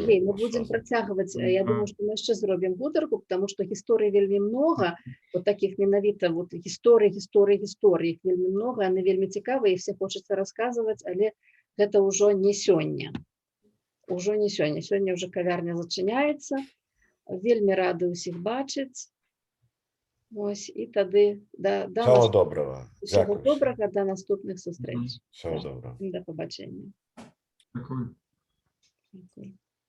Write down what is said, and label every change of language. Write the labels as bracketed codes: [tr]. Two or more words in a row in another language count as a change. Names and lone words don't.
[be] Сергей, мы будем працягваць. Я думаю, што мы яшчэ зробім гутарку, [ru] потому што [be] гісторый вельмі многа, вот таких менавіта вот гісторый, іх вельмі многа, яны вельмі цікавыя, і все хочацца расказваць, але гэта ўжо не сёння. Ужо не сёння. Сёння ўжо кавярня зачыняецца. Вельмі рады ўсіх бачыць. Ось, і тады [uk] Всього доброго. Всього доброго, до наступних зустріч. Всього доброго. До побачення. Дякую. Дякую.